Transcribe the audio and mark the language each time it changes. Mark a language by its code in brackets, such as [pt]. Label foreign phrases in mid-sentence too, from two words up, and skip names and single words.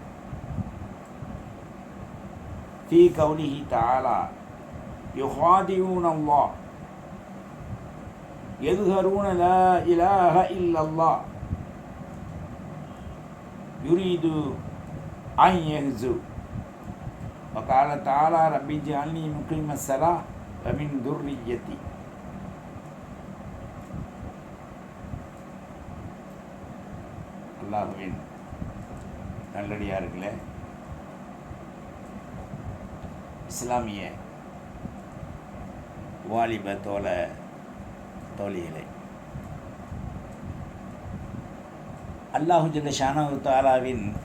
[ar] في قوله تعالى: يخادعون الله يظهرون لا إله إلا الله يريد أن يهزوا. وقال تعالى: رب اجعلني مقيم الصلاة ومن ذريتي. [ta] அல்லாஹ்வின் நல்லடியார்களே, இஸ்லாமிய வாலிப தோழிகளே, [ar] الله جل شأنه [ta] தஆலாவின்